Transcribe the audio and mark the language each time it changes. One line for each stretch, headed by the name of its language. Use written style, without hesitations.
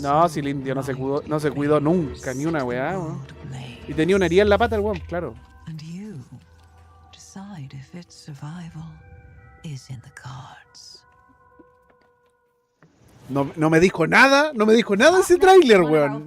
Spanish: No, si el indio no se cuidó nunca, ni una weá, weón. Y tenía una herida en la pata el weón, claro.
English: And you decide if its survival is in the cards.
Spanish: No me dijo nada ese tráiler, weón.